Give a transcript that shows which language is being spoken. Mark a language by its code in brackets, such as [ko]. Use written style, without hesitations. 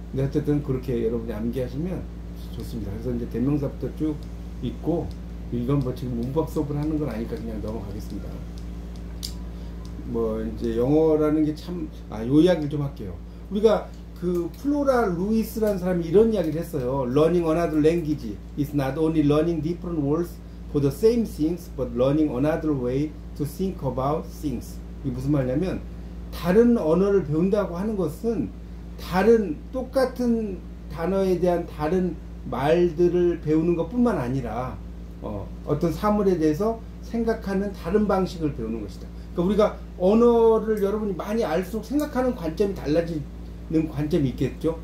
[ko] 근데 어쨌든 그렇게 여러분이 암기하시면 좋습니다. 그래서 이제 대명사부터 쭉 있고, 이건 뭐 지금 문법 수업을 하는 건 아니까 그냥 넘어가겠습니다. 뭐 이제 영어라는 게 참, 요 이야기를 좀 할게요. 우리가 그 플로라 루이스라는 사람이 이런 이야기를 했어요. [en] Learning another language is not only learning different words for the same things, but learning another way to think about things. [ko] 이게 무슨 말이냐면, 다른 언어를 배운다고 하는 것은 다른 똑같은 단어에 대한 다른 말들을 배우는 것뿐만 아니라 어떤 사물에 대해서 생각하는 다른 방식을 배우는 것이다. 그러니까 우리가 언어를 여러분이 많이 알수록 생각하는 관점이 달라지는 관점이 있겠죠.